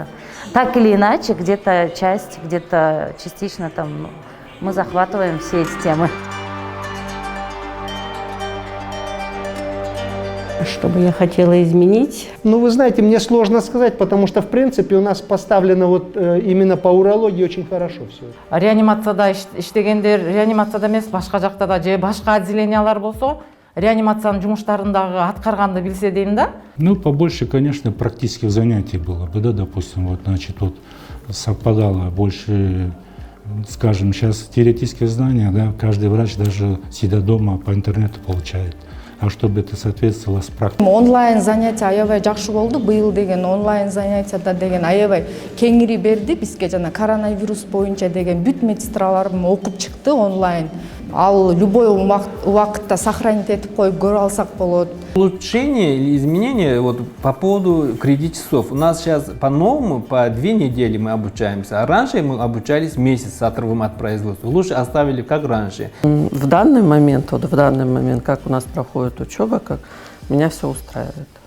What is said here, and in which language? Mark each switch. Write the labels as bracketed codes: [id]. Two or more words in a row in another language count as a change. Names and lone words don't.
[ru] Так или иначе, где-то часть, где-то частично там, мы захватываем все эти темы. Что бы я хотела изменить? Ну, вы знаете, мне сложно сказать, потому что, в принципе, у нас поставлено вот именно по урологии очень хорошо все. [ky] Реанимацияда иштегендер, реанимацияда эмес, башка жакта да же башка отделениялар болсо, реанимациянын жумуштарын дагы аткарганды билсе дейм да. [ru] Ну, побольше, конечно, практических занятий было бы, да, допустим, вот, значит, вот совпадало больше, скажем, сейчас теоретические знания, да, каждый врач даже сидя дома по интернету получает. А чтобы это соответствовало с практикой. Онлайн занятия [ky] аябай жакшы болду. Быйыл деген [ru] онлайн занятияда [ky] деген аябай кеңири берди бизге, жана коронавирус боюнча деген бүт медсестраларым окуп чыкты онлайн. Ал любой убакытта сохранить этип коюп көрө алсак болот. [ru] Улучшение или изменение вот, по поводу кредит часов. У нас сейчас по-новому по 2 недели мы обучаемся. А раньше мы обучались месяц с отрывом от производства. Лучше оставили как раньше. В данный момент, как у нас проходит учеба, как меня все устраивает.